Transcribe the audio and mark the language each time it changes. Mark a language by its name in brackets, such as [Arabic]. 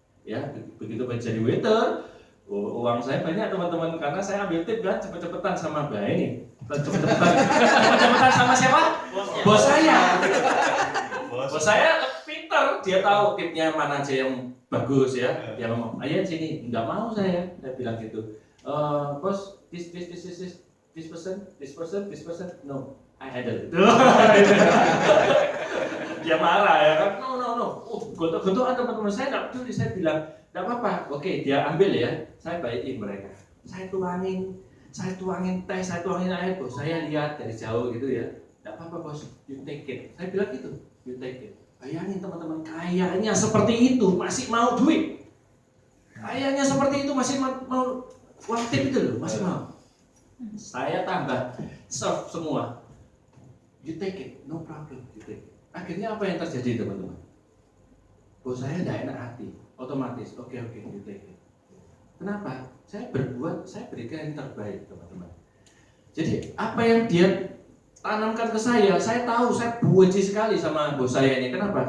[Indonesian] Ya, begitu jadi waiter, uang saya banyak teman-teman karena saya ambil tip kan cepet-cepetan sama Mbak ini. Cepet-cepetan sama siapa? Bos saya. Bos saya pintar, dia tahu tipnya mana aja yang bagus ya. Dia ngomong, "Ayo sini." Enggak mau saya bilang gitu. [English] Bos, this person, no, I handle it. [Indonesian] Dia marah ya kan, no. Gontok-gontokan teman-teman saya nggak peduli, saya bilang, nggak apa-apa, oke dia ambil ya, saya baikin mereka. Saya tuangin teh, saya tuangin air, bos saya lihat dari jauh gitu ya, nggak apa-apa bos, [English] you take it. [Indonesian] Saya bilang gitu, [English] you take it. [Indonesian] Bayangin teman-teman, kayaknya seperti itu masih mau duit. Kayaknya seperti itu masih mau uang tip itu loh, masih mau. Saya tambah serve semua. [English] You take it, no problem, you take it. [Indonesian] Akhirnya apa yang terjadi teman-teman? Bos saya tidak enak hati, otomatis, oke, [English] you take it. [Indonesian] Kenapa? Saya berikan yang terbaik teman-teman. Jadi apa yang dia tanamkan ke saya tahu, saya benci sekali sama bos saya ini. Kenapa?